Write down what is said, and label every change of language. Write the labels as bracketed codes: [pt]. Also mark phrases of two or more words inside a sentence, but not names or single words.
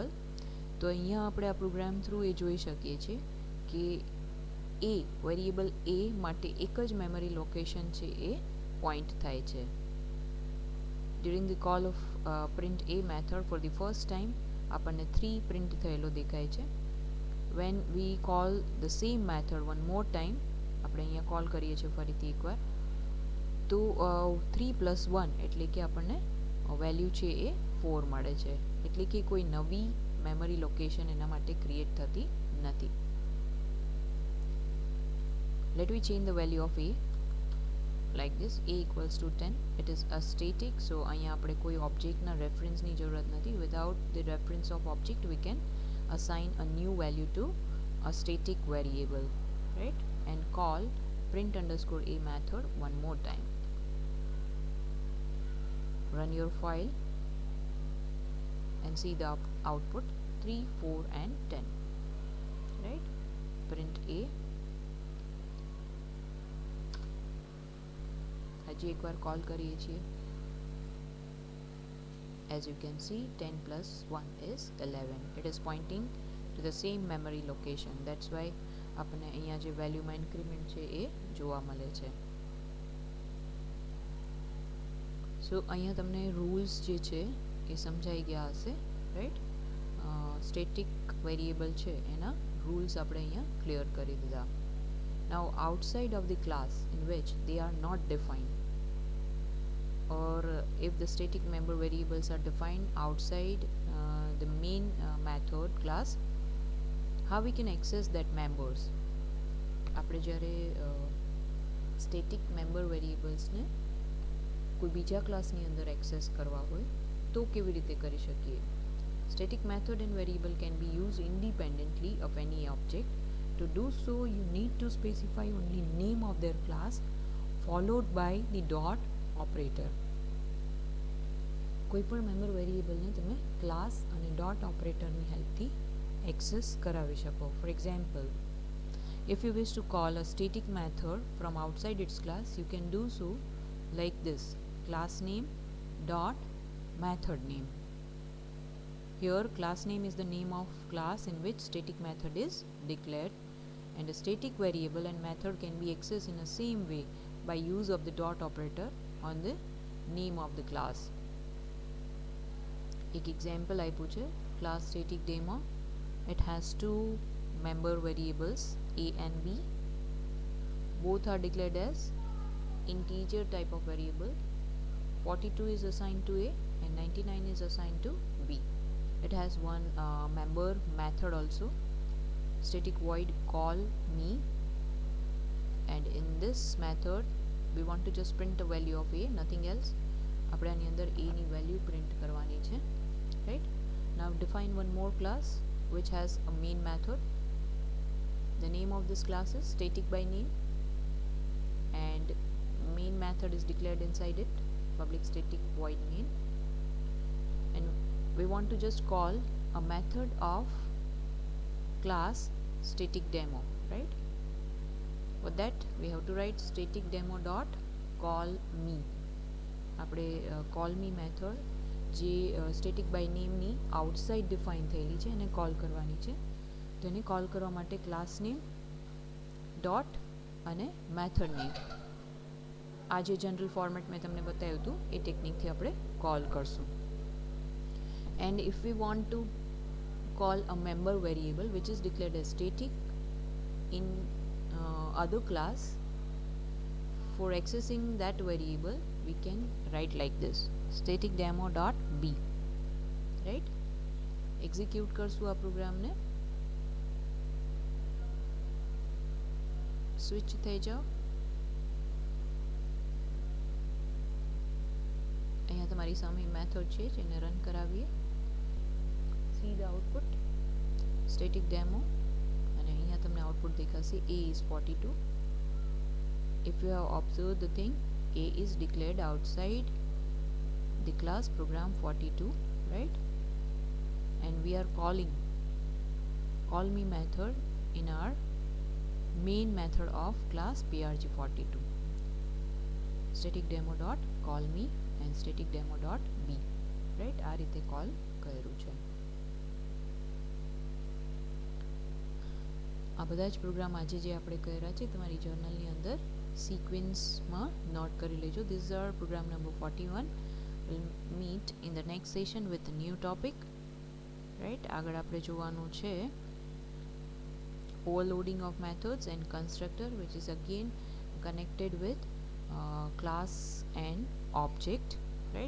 [gu] તો અહીંયા આપણે આ [en] program through [gu] એ જોઈ શકીએ છીએ કે એ વેરિયેબલ એ માટે એક જ [en] memory location [gu] છે એ પોઈન્ટ થાય છે. [en] during the call of print a method for the first time [gu] આપણને 3 પ્રિન્ટ થયેલો દેખાય છે. [en] when we call the same method one more time, [gu] આપણે અહીંયા કોલ કરીએ છીએ ફરીથી એકવાર, તો 3 plus 1 એટલે કે આપણને વેલ્યુ છે એ 4 મળે છે. એટલે કે કોઈ નવી [en] memory location [gu] એના માટે ક્રિએટ થતી નથી. [en] let me change the value of a like this. a equals to 10. it is a static, so [gu] અહીંયા આપણે કોઈ ઓબ્જેક્ટના રેફરન્સની જરૂરત નથી. [en] without the reference of object we can assign a new value to a static variable, right, and call print underscore a method one more time. Run your file and see the output 3, 4 and 10, right. print a. [gu] હજી એકવાર કોલ કરીએ છીએ. [en] As you can see, 10 plus 1 is 11. It is pointing to the same memory location. That's why [gu] આપણને અહીંયા જે વેલ્યુમાં ઇન્ક્રીમેન્ટ છે એ જોવા મળે છે. સો અહીંયા તમને રૂલ્સ જે છે એ સમજાઈ ગયા હશે, રાઈટ. [en] static variable [gu] છે એના રૂલ્સ આપણે અહીંયા ક્લિયર કરી દીધા. [en] Now outside of the class in which they are not defined, or if the static member variables are defined outside the main method class, how we can access that members. [gu] આપણે જ્યારે [en] static member [gu] વેરિયેબલ્સને કોઈ બીજા ક્લાસની અંદર એક્સેસ કરવા હોય તો કેવી રીતે કરી શકીએ. [en] static method and variable can be use independently of any object. To do so, you need to specify only name of their class followed by the dot operator. [gu] કોઈપણ મેમ્બર વેરિયેબલને તમે ક્લાસ અને ડોટ ઓપરેટરની હેલ્પથી એક્સેસ કરાવી શકો. [en] for example, if you wish to call a static method from outside its class, you can do so like this: class name dot method name. Here class name is the name of class in which static method is declared, and a static variable and method can be accessed in the same way by use of the dot operator on the name of the class. [gu] એક example આપ્યું છે, [en] class static demo. It has two member variables a and b. Both are declared as integer type of variable. 42 is assigned to a and 99 is assigned to b. It has one member method also, static void call me, and in this method we want to just print the value of a, nothing else. [gu] આપણે આની અંદર a ની વેલ્યુ પ્રિન્ટ કરવાની છે, right. [en] Now define one more class which has a main method. The name of this class is static by name. and main method is declared inside it, public static void main, and we want to just call a method of class static demo, right? For that we have to write static demo dot call me. [gu] આપણે [en] call me method [gu] જે [en] static by name [gu] ની outside define થયેલી છે એને call કરવાની છે. તો એને call કરવા માટે [en] class name dot [gu] અને [en] method name, [gu] આ જે [en] general format [gu] મેં તમને બતાવ્યું હતું એ ટેકનિકથી આપણે કોલ કરશું. [en] and if we want to call a member variable which is declared as static in other class, for accessing that variable we can write like this static demo dot b, right? [gu] execute કરશું આ પ્રોગ્રામને. સ્વિચ થઈ જાઓ. અહીંયા તમારી સામે મેથડ છે જેને રન કરાવીએ. [en] see the output static demo [gu] અને અહીંયા તમને આઉટપુટ દેખાશે [en] a is 42. if you have observed the thing, a is declared outside the class program 42, right? and we are calling call me method in our main method of class prg42, static demo dot call me and static demo dot b, right? [gu] આ રીતે કોલ કર્યું છે. આ બધા જ પ્રોગ્રામ આજે જે આપણે કર્યા છે તમારી જર્નલની અંદર સિક્વન્સમાં નોટ કરી લેજો. [en] This is our program number 41. we'll meet in the next session with a new topic, right? [gu] આગળ આપણે જોવાનું છે [en] overloading of methods and constructor, which is again connected with class and object, right?